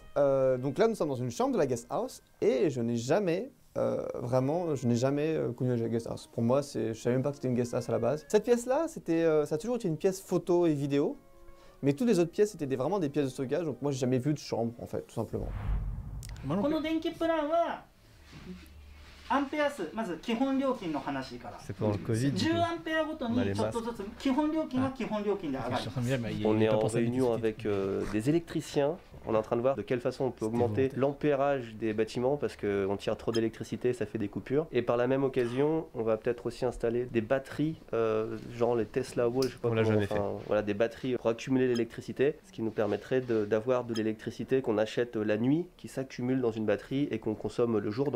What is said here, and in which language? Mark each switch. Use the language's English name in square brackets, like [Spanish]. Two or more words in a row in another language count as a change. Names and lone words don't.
[French] Donc là, nous sommes dans une chambre de la [English] guest house [French] et je n'ai jamais. Connu la [English] guest house. [French] Pour moi, je savais même pas que c'était une [English] guest house [French] à la base. Cette pièce-là, ça a toujours été une pièce photo et vidéo, mais toutes les autres pièces étaient vraiment des pièces de stockage. Donc moi, j'ai jamais vu de chambre, en fait, tout simplement. [Japanese] この電気プランはアンペア数、まず基本料金の話から。10アンペアごとにちょっとずつ基本料金は基本料金で上がります。 [French] On est en réunion avec des électriciens. On est en train de voir de quelle façon on peut augmenter l'ampérage des bâtiments parce qu'on tire trop d'électricité, ça fait des coupures. Et par la même occasion, on va peut-être aussi installer des batteries, genre les Tesla Wall, je sais pas comment, voilà, des batteries pour accumuler l'électricité, ce qui nous permettrait d'avoir de l'électricité qu'on achète la nuit, qui s'accumule dans une batterie et qu'on consomme le jour.